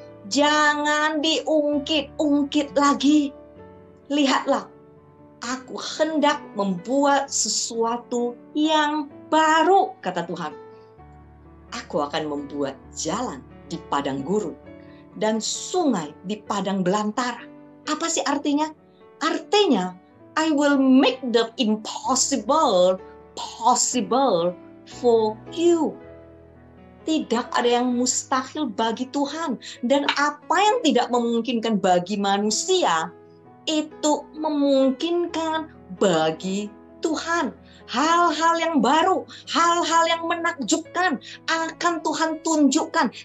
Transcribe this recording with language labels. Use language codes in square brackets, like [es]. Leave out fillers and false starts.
[id] Jangan diungkit-ungkit lagi. Lihatlah, aku hendak membuat sesuatu yang baru, kata Tuhan. Aku akan membuat jalan di padang gurun dan sungai di padang belantara. Apa sih artinya? Artinya, [en] I will make the impossible possible for you. [id] Tidak ada yang mustahil bagi Tuhan. Dan apa yang tidak memungkinkan bagi manusia, itu memungkinkan bagi Tuhan. Hal-hal yang baru, hal-hal yang menakjubkan akan Tuhan tunjukkan.